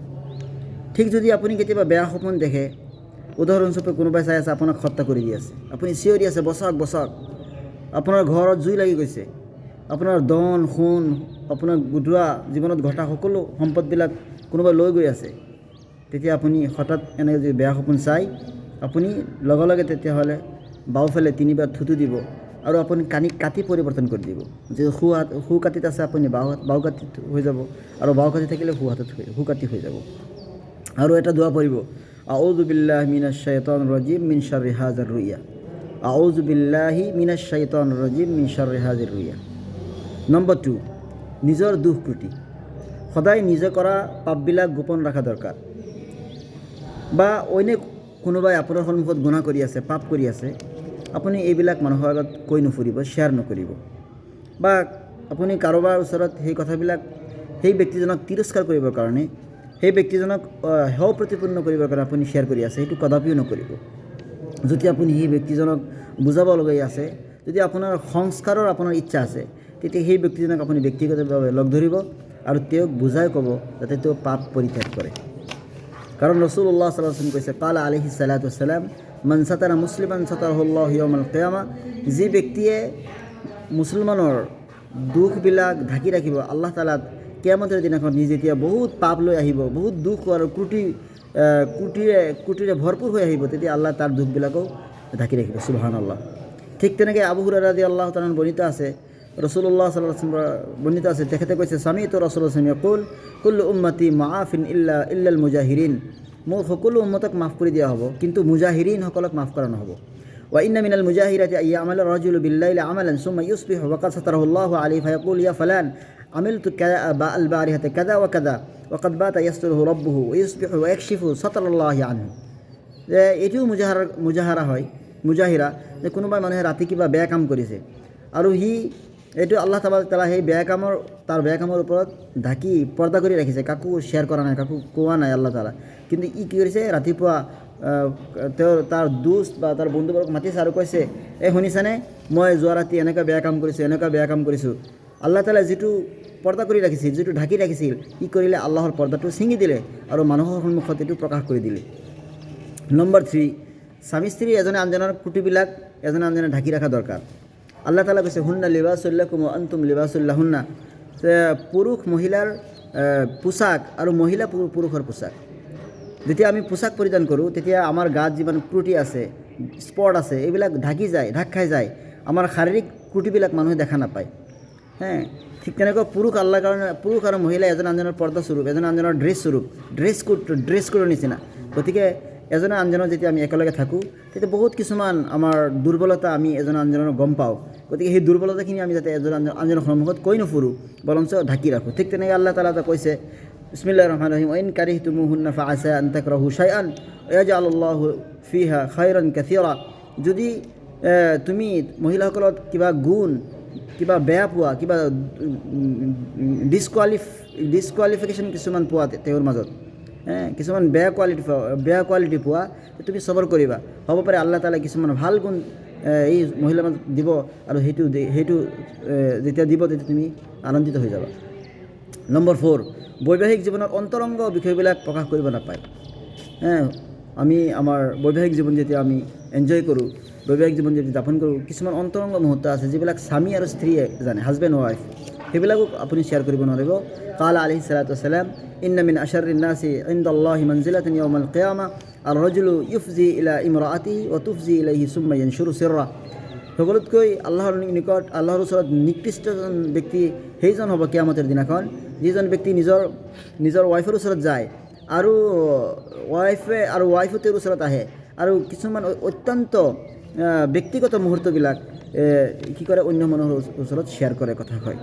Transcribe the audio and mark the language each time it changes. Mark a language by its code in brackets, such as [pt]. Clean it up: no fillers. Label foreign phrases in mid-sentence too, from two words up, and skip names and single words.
[as] ঠিক যদি আপুনি কেতিয়াবা বেয়া সপোন দেখে, উদাহৰণস্বৰূপে কোনোবাই চাই আছে আপোনাক হত্যা কৰি দি আছে, আপুনি চিঞৰি আছে বচাওক বচাওক, আপোনাৰ ঘৰত জুই লাগি গৈছে, আপোনাৰ ধন সোণ, আপোনাৰ গোটোৱা জীৱনত ঘটা সকলো সম্পদবিলাক কোনোবাই লৈ গৈ আছে, তেতিয়া আপুনি হঠাৎ এনেকৈ যদি বেয়া সপোন চাই, আপুনি লগে লগে তেতিয়াহ'লে বাওঁফালে 3বাৰ থুতু দিব আৰু আপুনি কাটি পৰিৱৰ্তন কৰি দিব। যে সোঁ কাটিত আছে আপুনি বাওঁ কাটিত হৈ যাব, আৰু বাওঁ কাটি থাকিলে সোঁ কাটি হৈ যাব। আৰু এটা দোৱা পঢ়িব, [ar] أعوذ بالله من الشيطان الرجيم من شر هذه الرؤيا. أعوذ بالله من الشيطان الرجيم من شر هذه الرؤيا. [as] নম্বৰ 2, নিজৰ দুখ ত্ৰুটি। সদায় নিজে কৰা পাপবিলাক গোপন ৰখা দৰকাৰ। বা অন্য কোনোবাই আপোনাৰ সন্মুখত গুনাহ কৰি আছে, পাপ কৰি আছে, আপুনি এইবিলাক মানুহৰ আগত কৈ নুফুৰিব, শ্বেয়াৰ নকৰিব। বা আপুনি কাৰোবাৰ ওচৰত সেই কথাবিলাক সেই ব্যক্তিজনক তিৰস্কাৰ কৰিবৰ কাৰণে, সেই ব্যক্তিজনক হেয় প্ৰতিপন্ন কৰিবৰ কাৰণে আপুনি শ্বেয়াৰ কৰি আছে, সেইটো কদাপিও নকৰিব। যদি আপুনি সেই ব্যক্তিজনক বুজাবলগীয়া আছে, যদি আপোনাৰ সংস্কাৰৰ আপোনাৰ ইচ্ছা আছে, তেতিয়া সেই ব্যক্তিজনক আপুনি ব্যক্তিগতভাৱে লগ ধৰিব আৰু তেওঁক বুজাই ক'ব যাতে তেওঁ পাপ পৰিত্যাগ কৰে। কাৰণ ৰাসূলুল্লাহ [ar] صلى الله عليه وسلم কৈছে, قال عليه الصلاة والسلام من ستر مسلما ستره الله يوم القيامة. [as] যি ব্যক্তিয়ে মুছলমানৰ দুখবিলাক ঢাকি ৰাখিব, আল্লাহ তাআলা কিয়ামতৰ দিনাখন যেতিয়া বহুত পাপ লৈ আহিব, বহুত দুখ আৰু ক্ৰুটিৰে ভৰপূৰ হৈ আহিব, তেতিয়া আল্লাহ তাৰ দুখবিলাকো ঢাকি ৰাখিব। সুবহানাল্লাহ। ঠিক তেনেকৈ আবু হুৰায়ৰা [ar] رضي الله تعالى [as] বৰ্ণিত আছে, ৰাসূলুল্লাহ [ar] صلى الله عليه وسلم [as] বৰ্ণিত আছে, তেখেতে কৈছে, [ar] سمعت رسول الله صلى الله عليه وسلم يقول كل أمتي معافى إلا المجاهرين. [as] মোৰ সকলো উম্মতক মাফ কৰি দিয়া হ'ব, কিন্তু মুজাহিৰিনসকলক মাফ কৰা নহ'ব। [ar] وإن من المجاهرة أن يعمل الرجل بالليل عملا ثم يصبح وقد ستره الله عليه فيقول يا فلان عملت البارحة كذا وكذا وقد بات يستره ربه ويصبح يكشف ستر الله عنه. [as] যে এইটোও মুজাহাৰা হয়, মুজাহিৰা, যে কোনোবাই মানুহে ৰাতি কিবা বেয়া কাম কৰিছে আৰু এইটো আল্লাহ তাআলা সেই তাৰ বেয়া কামৰ ওপৰত ঢাকি পৰ্দা কৰি ৰাখিছে, কাকো শ্বেয়াৰ কৰা নাই, কাকো কোৱা নাই আল্লাহ তাআলা। কিন্তু কি কৰিছে, ৰাতিপুৱা তাৰ দোস্ত বা তাৰ বন্ধুবৰ্গক মাতিছে আৰু কৈছে, শুনিছানে, মই যোৱা ৰাতি এনেকুৱা বেয়া কাম কৰিছোঁ। আল্লাহ তাআলা যিটো পৰ্দা কৰি ৰাখিছিল, যিটো ঢাকি ৰাখিছিল, কি কৰিলে, আল্লাহৰ পৰ্দাটো ছিঙি দিলে আৰু মানুহৰ সন্মুখত এইটো প্ৰকাশ কৰি দিলে। নম্বৰ 3, স্বামী স্ত্ৰী এজনে আনজনৰ ত্ৰুটিবিলাক এজনে আনজনে ঢাকি ৰখা দৰকাৰ। আল্লাহ তাআলা কৈছে, [ar] هن لباس لكم وأنتم لباس لهن. [as] পুৰুষ মহিলাৰ পোচাক আৰু মহিলা পুৰুষৰ পোচাক। যেতিয়া আমি পোচাক পৰিধান কৰোঁ, তেতিয়া আমাৰ গাত যিমান ত্ৰুটি আছে, স্পট আছে, এইবিলাক ঢাক খাই যায়। আমাৰ শাৰীৰিক ত্ৰুটিবিলাক মানুহে দেখা নাপায়। ঠিক তেনেকৈ পুৰুষ আৰু মহিলা এজন আনজনৰ পৰ্দা স্বৰূপ, এজন আনজনৰ ড্ৰেছ স্বৰূপ, [en] dress code [as] নিচিনা। গতিকে এজনে আনজনৰ যেতিয়া আমি একেলগে থাকোঁ তেতিয়া বহুত কিছুমান আমাৰ দুৰ্বলতা আমি এজনে আনজনৰ গম পাওঁ। গতিকে সেই দুৰ্বলতাখিনি আমি যাতে এজন আনজনৰ সন্মুখত কৈ নুফুৰোঁ, বৰঞ্চ ঢাকি ৰাখোঁ। ঠিক তেনেকৈ আল্লাহ তাআলা কৈছে [ar] بسم الله الرحمن الرحيم فإن كرهتموهن فعسى أن تكرهوا شيئا ويجعل الله فيه خيرا كثيرا. [as] যদি তুমি মহিলাসকলত কিবা গুণ, কিবা বেয়া পোৱা, কিবা ডিছকুৱালিফিকেশ্যন কিছুমান পোৱা তেওঁৰ মাজত, কিছুমান বেয়া কোৱালিটি পোৱা, তুমি সবৰ কৰিবা। হ'ব পাৰে আল্লাহ তাআলা কিছুমান ভাল গুণ এই মহিলাৰ মাজত দিব, আৰু সেইটো যেতিয়া দিব তেতিয়া তুমি আনন্দিত হৈ যাবা। নম্বৰ 4, বৈবাহিক জীৱনৰ অন্তৰংগ বিষয়বিলাক প্ৰকাশ কৰিব নাপায়। আমি আমাৰ বৈবাহিক জীৱন যেতিয়া আমি এনজয় কৰোঁ, বৈবাহিক জীৱন যদি যাপন কৰোঁ, কিছুমান অন্তৰংগ মুহূৰ্ত আছে যিবিলাক স্বামী আৰু স্ত্ৰীয়ে জানে, [en] husband wife, [as] সেইবিলাকো আপুনি শ্বেয়াৰ কৰিব নোৱাৰিব। [ar] قال عليه الصلاة والسلام إن من أشر الناس عند الله منزلة يوم القيامة الرجل يفضي إلى امرأته وتفضي إليه ثم ينشر سرها. [as] সকলোতকৈ আল্লাহৰ নিকট, আল্লাহৰ ওচৰত নিকৃষ্টজন ব্যক্তি সেইজন হ'ব কিয়ামতৰ দিনাখন, যিজন ব্যক্তি নিজৰ ৱাইফৰ ওচৰত যায় আৰু ৱাইফো তেওঁৰ ওচৰত আহে আৰু কিছুমান অত্যন্ত ব্যক্তিগত মুহূৰ্তবিলাক কি কৰে, অন্য মানুহৰ ওচৰত শ্বেয়াৰ কৰে, কথা কয়।